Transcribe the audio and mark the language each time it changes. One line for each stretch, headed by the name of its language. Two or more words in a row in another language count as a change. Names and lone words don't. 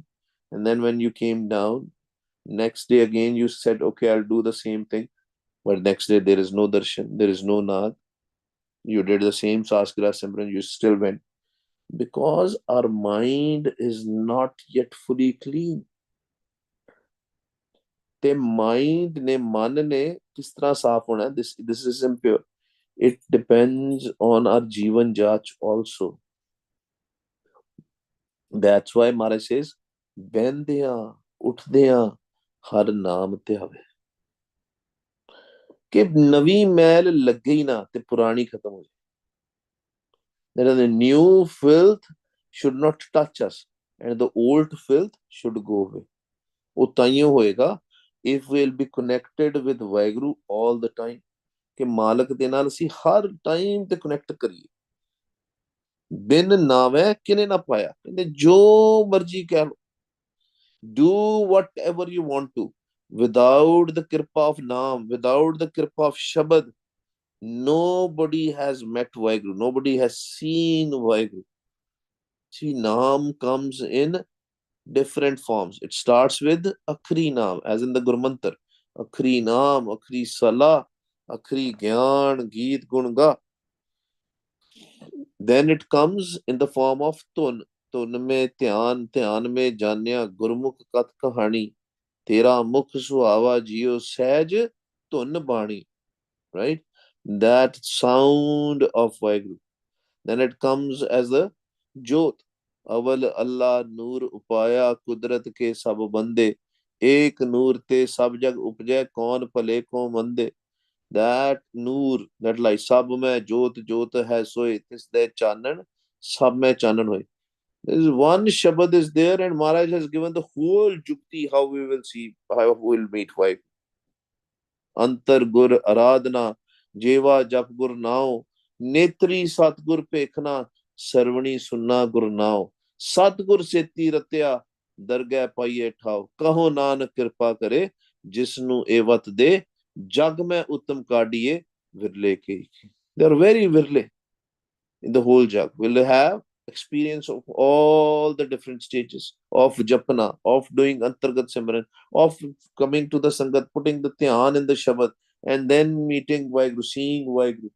English: And then when you came down, next day again you said, okay, I'll do the same thing. But next day there is no darshan, there is no Naad. You did the same Sasgira Simran, you still went. Because our mind is not yet fully clean.
Punjabi: ਤੇ ਮਾਈਂਡ ਨੇ ਮਨ ਨੇ ਕਿਸ ਤਰ੍ਹਾਂ ਸਾਫ਼ ਹੋਣਾ,
English: this is impure. It depends on our
Punjabi: ਜੀਵਨ ਜਾਂਚ
English: also. That's why Maharaj says,
Punjabi: ਬੰਦਿਆ ਉੱਠਦਿਆਂ ਹਰ ਨਾਮ ਧਿਆਵੇ, ਕਿ ਨਵੀਂ ਮੈਲ ਲੱਗੇ ਹੀ ਨਾ ਤੇ ਪੁਰਾਣੀ ਖਤਮ ਹੋ ਜਾਏ।
English: That the new filth should not touch us and the old filth should go away.
Punjabi: ਉਹ ਤਾਈਓ ਹੋਏਗਾ
English: if we'll be connected with ਵਾਹਿਗੁਰੂ all the time,
Punjabi: ਕਿ ਮਾਲਕ ਦੇ ਨਾਲ ਅਸੀਂ ਹਰ ਟਾਈਮ ਤੇ ਕਨੈਕਟ ਕਰੀਏ। ਬਿਨ ਨਾਵੇਂ ਕਿਨੇ ਨਾ ਪਾਇਆ, ਕਹਿੰਦੇ ਜੋ ਮਰਜੀ ਕਹਿ ਲੋ,
English: do whatever you want to, without the kripa of naam, without the kripa of shabad, nobody has met Vaheguru, nobody has seen Vaheguru. See, naam comes in different forms. It starts with
Punjabi: ਅਖਰੀ ਨਾਮੁ,
English: as in the Guru Mantra.
Punjabi: ਅਖਰੀ ਨਾਮੁ, ਅਖਰੀ ਸਾਲਾਹ, ਅਖਰੀ ਗਿਆਨੁ, ਗੀਤ ਗੁਣਗਾਹ.
English: Then it comes in the form of Tun.
Punjabi: ਤੁਨ ਮੇਂ ਧਿਆਨ ਮੇਂ ਜਾਨਿਆ, ਗੁਰਮੁਖ ਕਤ ਕਹਾਣੀ, ਤੇਰਾ ਮੁਖ ਸੁਹਾਵਾ ਜੀਉ ਸਹਜ ਤੁਨ ਬਾਣੀ.
English: Right? That sound of Vaheguru. Then it comes as the Jot.
Punjabi: ਅਵਲ ਅੱਲਾਹ ਨੂਰ ਉਪਾਇਆ ਕੁਦਰਤ ਕੇ ਸਭ ਬੰਦੇ, ਏਕ ਨੂਰ ਤੇ ਸਭ ਜਗ ਉਪਜੈ ਕੌਨ ਭਲੇ ਕੋ ਮੰਦੇ।
English: That नूर, that light,
Punjabi: ਸਭ ਮੇਂ ਜੋਤ ਜੋਤ ਹੈ ਸੋਇ, ਤਿਸ ਦੇ ਚਾਨਣ ਸਭ ਮੇਂ ਚਾਨਣ ਹੋਇ.
English: There is one Shabad is there, and Maharaj has given the whole jukti how we will see, how we will meet wife.
Punjabi: ਅੰਤਰ ਗੁਰ ਆਰਾਧਨਾ, ਜੇਵਾ ਜਪ ਗੁਰ ਨਾਵ, ਨੇਤ੍ਰੀ ਸਤਗੁਰ ਪੇਖਣਾ, ਸਰਵਣੀ ਸੁਨਣਾ ਗੁਰ ਨਾਵ, ਸਤਗੁਰ ਸੇਤੀ ਰਤਿਆ, ਦਰਗਹ ਪਾਈਐ ਠਾਵ, ਕਹੋ ਨਾਨਕ ਕ੍ਰਿਪਾ ਕਰੇ, ਜਿਸਨੁ ਏਵਤ ਦੇ, ਜਗ ਮੇਂ ਉੱਤਮ ਕਾਢੀਐ ਵਿਰਲੇ ਕੇ।
English: They are very virle in the whole jug. Will have experience of all the different stages of japana, of doing antargat simran, of coming to the sangat, putting the dhyan in the shabad, and then meeting Vaheguru, seeing Vaheguru.